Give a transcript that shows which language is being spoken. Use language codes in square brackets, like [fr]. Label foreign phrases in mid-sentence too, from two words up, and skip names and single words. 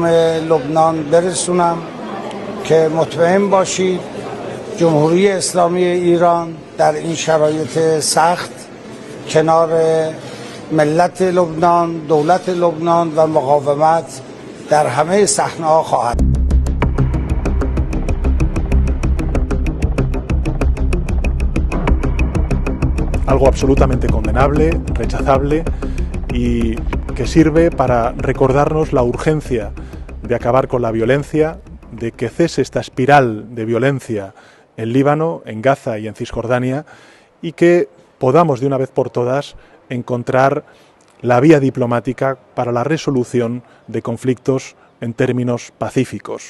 [fa] لبنان برسونم که مطمئن باشید جمهوری اسلامی ایران در این شرایط سخت کنار ملت لبنان، دولت لبنان و مقاومت در همه صحنه‌ها خواهد. [es] Algo absolutamente condenable, rechazable y que sirve para recordarnos la urgencia de acabar con la violencia, de que cese esta espiral de violencia en Líbano, en Gaza y en Cisjordania y que podamos de una vez por todas encontrar la vía diplomática para la resolución de conflictos en términos pacíficos.